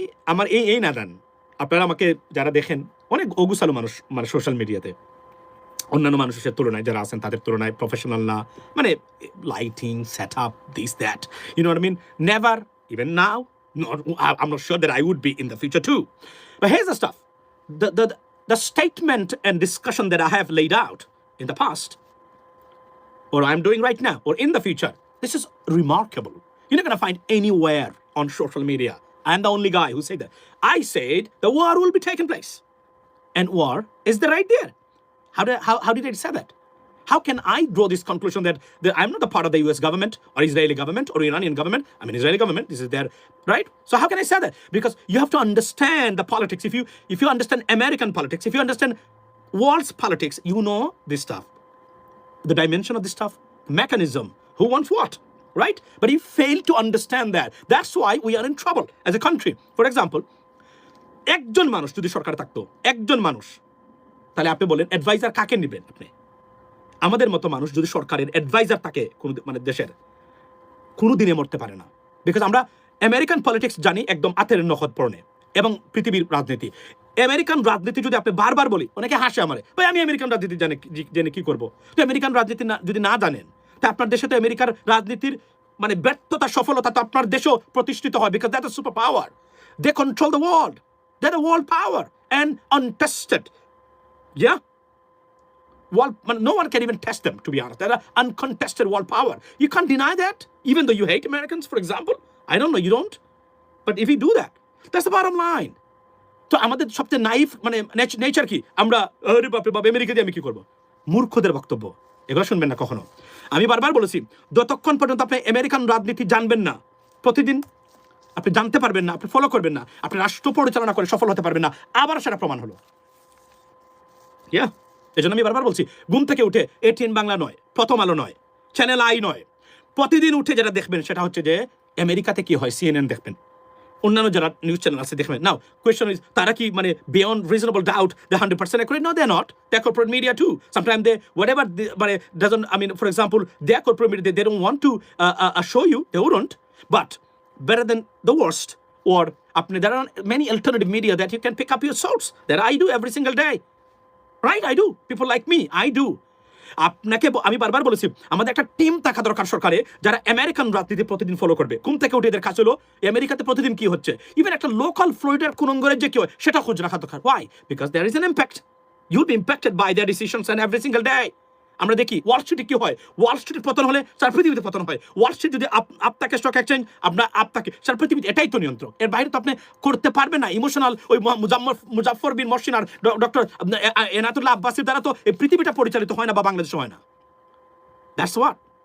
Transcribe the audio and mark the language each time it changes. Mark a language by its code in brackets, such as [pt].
[bn] আমার এই না দেন, আপনারা আমাকে যারা দেখেন, অনেক অগুসালু মানুষ সোশ্যাল মিডিয়াতে, অন্যান্য মানুষের তুলনায় যারা আছেন তাদের তুলনায় প্রফেশনাল না, lighting, set up, [en] This that, you know what I mean? Never, even now, I'm not sure that I would be in the future too. But here's the stuff. The statement and discussion that I have laid out in the past, or I'm doing right now, or in the future, this is remarkable. You're not going to find anywhere on social media. I'm the only guy who said that. I said the war will be taking place, and war is right there. How did I say that? How can I draw this conclusion that I'm not a part of the US government or Israeli government or Iranian government? I'm an Israeli government. This is their right. So how can I say that? Because you have to understand the politics. If you understand American politics, if you understand world's politics, you know this stuff, the dimension of this stuff, mechanism, who wants what, right? But you fail to understand that. That's why we are in trouble as a country. For example, [bn] একজন মানুষ যদি সরকার থাকতো, একজন মানুষ, তাহলে আপনি বলেন adviser কাকে নেবেন? আপনি আমাদের মতো মানুষ যদি সরকারের অ্যাডভাইজার থাকে কোনো দেশের, কোনো দিনে মরতে পারে না, বিকজ আমরা আমেরিকান পলিটিক্স জানি একদম আতের নখত পড়নে, এবং পৃথিবীর রাজনীতি আমেরিকান রাজনীতি যদি আপনি বারবার বলি, অনেকে হাসে আমারে, ভাই আমি আমেরিকান রাজনীতি জেনে কি করবো? তো আমেরিকান রাজনীতি যদি না জানেন, তা আপনার দেশে তো আমেরিকার রাজনীতির মানে ব্যর্থতা সফলতা তো আপনার দেশেও প্রতিষ্ঠিত হয়, [en] Because that is super power. They control the world, that is world power and untested. Yeah, no one can even test them, to be honest. They're uncontested world power. You can't deny that, even though you hate Americans, for example. I don't know, you don't. But if you do that, that's the bottom line. [bn] তো আমাদের সবচেয়ে knife মানে nature কি, আমরা আরে বাপরে বাপ America দিয়ে আমি কি করবো? মূর্খদের বক্তব্য, এগুলো শুনবেন না কখনো। আমি বারবার বলেছি, যতক্ষণ পর্যন্ত আপনি আমেরিকান রাজনীতি জানবেন না, প্রতিদিন আপনি জানতে পারবেন না, আপনি ফলো করবেন না, আপনি রাষ্ট্র পরিচালনা করে সফল হতে পারবেন না। আবার সেটা প্রমাণ হলো। এই জন্য আমি বারবার বলছি, ঘুম থেকে উঠে এটিএন বাংলা নয়, প্রথম আলো নয়, চ্যানেল আই নয়, প্রতিদিন উঠে যেটা দেখবেন সেটা হচ্ছে যে আমেরিকাতে কি হয় সিএনএন দেখবেন, অন্যান্য যারা নিউজ চ্যানেল আছে দেখবেন। [en] now question is, [bn] তারা কি মানে [en] Beyond reasonable doubt they 100% accurate? No, they're not. They're corporate media too. Sometimes they whatever but it doesn't, I mean, for example, their corporate media, they don't want to show you, they wouldn't, but better than the worst. Or there are many alternative media that you can pick up your source, that I do every single day. Right, I do. People like me, I do. [bn] আপনাকে আমি বারবার বলেছি, আমাদের একটা team থাকা দরকার সরকারে, যারা আমেরিকান রাজনীতি প্রতিদিন ফলো করবে। ঘুম থেকে উঠে এদের কাজ হলো আমেরিকাতে প্রতিদিন কি হচ্ছে, ইভেন একটা লোকাল ফ্লোরিডার কুনঙ্গরে যে কি হয় সেটা খোঁজ রাখা দরকার। [en] Why? Because there is an impact. You'll be impacted by their decisions and every single day. [bn] আমরা দেখি ওয়াল স্ট্রিটে কি হয়, ওয়াল স্ট্রিটের পতন হলে সারা পৃথিবীতে পতন হয়। ওয়াল স্ট্রিট যদি আপনাকে স্টক এক্সচেঞ্জ, আপনার আপনাকে সারা পৃথিবীতে, এটাই তো নিয়ন্ত্রক। এর বাইরে তো আপনি করতে পারবেন না। ইমোশনাল ওই মুজাফফর বিন মহসিন আর ডক্টর এনাতুল্লাহ আব্বাসির দ্বারা তো এই পৃথিবীটা পরিচালিত হয় না, বা বাংলাদেশ হয় না। [en] That's what.